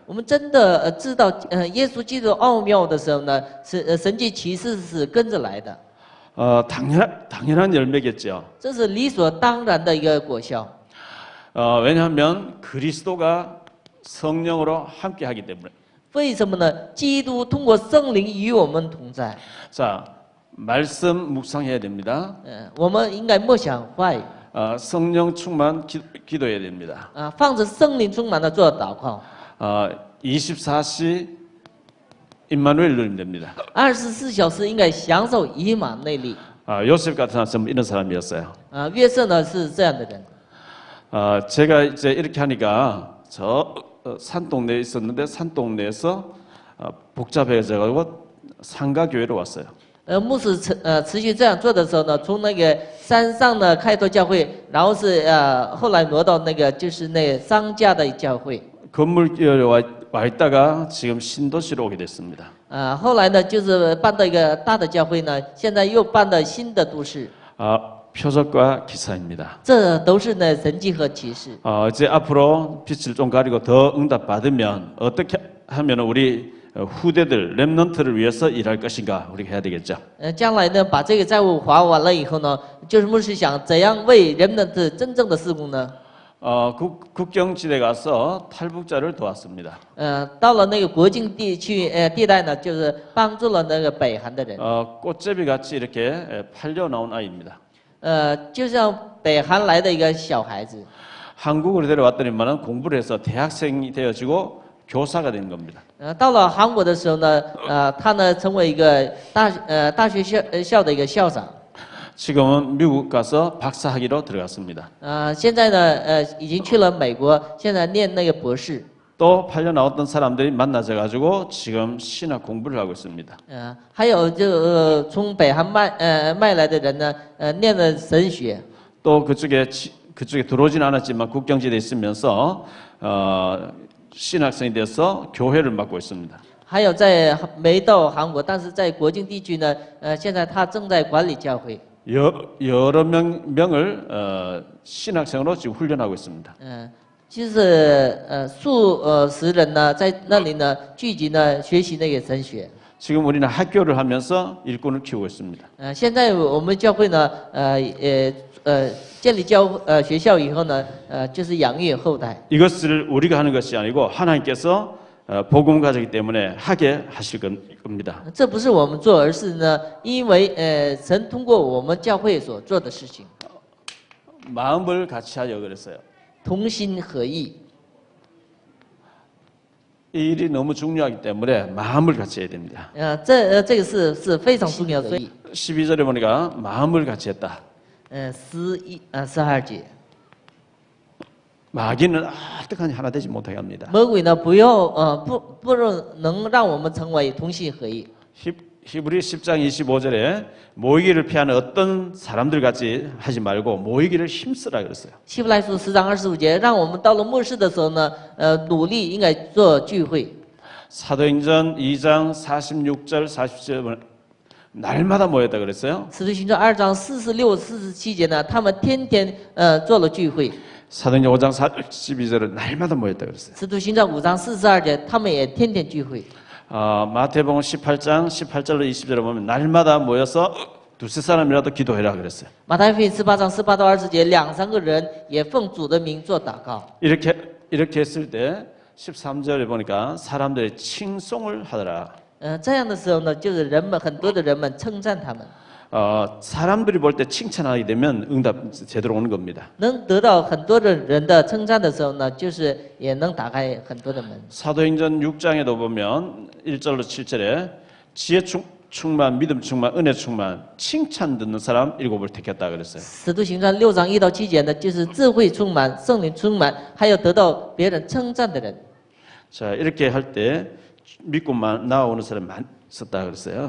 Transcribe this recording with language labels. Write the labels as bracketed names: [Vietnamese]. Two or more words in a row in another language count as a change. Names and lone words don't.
[Chinese] 我们真的知道耶稣基督奥妙的时候呢，神迹奇事是跟着来的。 [Korean] 당연한 열매겠죠. [Chinese] 这是理所当然的一个果效。 [Korean] 왜냐하면 그리스도가 성령으로 함께하기 때문에. [Chinese] 为什么呢？基督通过圣灵与我们同在。 [Korean] 자, 말씀 묵상해야 됩니다. [Chinese] 我们应该默想话语。 [Korean] 성령 충만 기도해야 됩니다. [Chinese] 放着圣灵充满的做祷告。 [Korean] 24시 임마누엘 누리면 됩니다. [Chinese] 24 小时应该享受以马内利。 [Korean] 요셉 같은 사람 이런 사람이었어요. [Chinese] 约瑟呢是这样的人。 [Korean] 제가 이제 이렇게 하니까 저 산동네에 있었는데 산동네에서 복잡해져가지고 상가교회로 왔어요. [Chinese] 牧师持续这样做的时候呢，从那个山上的开拓教会，然后是后来挪到那个就是那个商家的教会。 [Korean] 건물교회와 와 있다가 지금 신도시로 오게 됐습니다. [Chinese] 后来呢，就是搬到一个大的教会呢，现在又搬到新的都市， [Korean] 표적과 기사입니다. [Chinese] 这都是呢神迹和启示。 [Korean] 이제 앞으로 빛을 좀 가리고 더 응답 받으면 어떻게 하면 우리 후대들 렘넌트를 위해서 일할 것인가 우리가 해야 되겠죠. [Chinese] 将来呢，把这个债务还完了以后呢，就是牧师想怎样为人们的真正的事工呢？ [Korean] 국경지대 가서 탈북자를 도왔습니다. [Chinese] 到了那个国境地区地带呢，就是帮助了那个北韩的人。 [Korean] 꽃제비 같이 이렇게 팔려 나온 아이입니다. [Chinese] 就像北韩来的一个小孩子， [Korean] 한국으로 데려왔더니만은 공부를 해서 대학생이 되어지고 교사가 된 겁니다. [Chinese] 到了韩国的时候呢，他呢成为一个大学校的一个校长。 [Korean] 지금은 미국 가서 박사학위로 들어갔습니다. [Chinese] 现在呢，已经去了美国，现在念那个博士。 [Korean] 또 팔려 나왔던 사람들이 만나져 가지고 지금 신학 공부를 하고 있습니다. [Chinese] 还有就从北韩卖来的人呢，念了神学。 [Korean] 또 그쪽에 들어오진 않았지만 국경지대에 있으면서 신학생이 돼서 교회를 맡고 있습니다. [Chinese] 还有在没到韩国，但是在国境地区呢，现在他正在管理教会。 [Korean] 여러 명을 신학생으로 지금 훈련하고 있습니다. [Chinese] 就是数十人呢，在那里呢聚集呢学习那个神学。 [Korean] 지금 우리는 학교를 하면서 일꾼을 키우고 있습니다. [Chinese] 现在我们教会呢，建立学校以后呢，就是养育后代。 [Korean] 이것을 우리가 하는 것이 아니고 하나님께서 복음 가지기 때문에 하게 하실 겁니다. [Chinese] 这不是我们做，而是呢，因为神通过我们教会所做的事情， [Korean] 마음을 같이 하여 그랬어요. [Chinese] 同心合意。 [Korean] 이 일이 너무 중요하기 때문에 마음을 같이 해야 됩니다. [Chinese] 这个是非常重要的，所以 [Korean] 12절에 보니까 마음을 같이 했다. [Chinese] 12 节， [Korean] 마귀는 어떡하니 하나 되지 못하게 합니다. [Chinese] 魔鬼呢不能让我们成为同心合意。 [Korean] 히브리 10장 25절에 모이기를 피하는 어떤 사람들 같이 하지 말고 모이기를 힘쓰라 그랬어요. [Chinese] 希伯来书10章25节，让我们到了末世的时候呢，努力应该做聚会。 [Korean] 사도행전 2장 46절 47절 날마다 모였다 그랬어요. [Chinese] 使徒行传2章46、47节呢，他们天天做了聚会。 [Korean] 사도행전 5장 12절은 날마다 모였다 그랬어요. [Chinese] 使徒行传5章42节，他们也天天聚会。 [Korean] 마태복음 18장 18절로 20절에 보면 날마다 모여서 두세 사람이라도 기도해라 그랬어요. [Chinese] 马太福音18章18到20节，2、3个人也奉主的名做祷告。 [Korean] 이렇게 했을 때 13절에 보니까 사람들이 칭송을 하더라. [Chinese] 这样的时候呢，就是很多的人们称赞他们， [Korean] 사람들이 볼 때 칭찬하게 되면 응답 제대로 오는 겁니다. [Chinese] 能得到很多的人的称赞的时候呢，就是也能打开很多的门。 [Korean] 사도행전 6장에도 보면 1절로 7절에 지혜 충만, 믿음 충만, 은혜 충만, 칭찬 듣는 사람 7을 택했다 그랬어요. [Chinese] 使徒行传6章1到7节呢，就是智慧充满、圣灵充满，还有得到别人称赞的人。 [Korean] 자, 이렇게 할 때 믿고만 나오는 사람 많이 있었다 그랬어요.